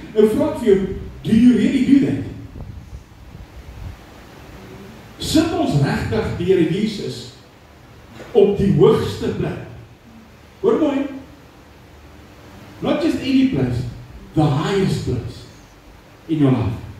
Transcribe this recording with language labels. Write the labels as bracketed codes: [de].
[af] Nou vra ek vir jou, [en] do you really do that? [af] Sit ons regtig die Here Jesus op die hoogste plek? Hoor mooi, [en] not just any place, the highest place in your life.